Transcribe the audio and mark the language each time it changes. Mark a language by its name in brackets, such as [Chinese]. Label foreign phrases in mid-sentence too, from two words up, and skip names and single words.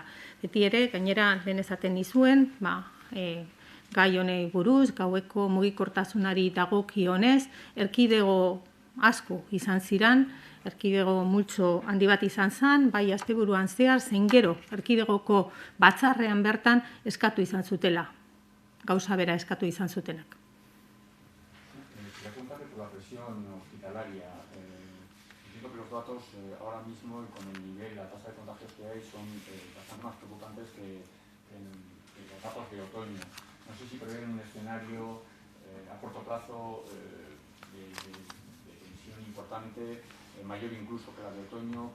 [Basque] Beti ere, gainera lehen esaten nizuen, gai honei buruz, gaueko mugikortasunari dagokionez, erkidego asko izan ziran, erkidego multzo handi bat izan zen, bai asteburuan zehar, zein gero erkidegoko batzarrean bertan eskatu izan zutela, gauza bera eskatu izan zutenak. [Spanish] Pregunta por la presión hospitalaria. Entiendo que los datos ahora mismo y con el nivel, la tasa de contagios que hay son bastante más preocupantes que en los datos de otoño. No sé si prevén un escenario a corto plazo de tensión importante mayor incluso que la de otoño.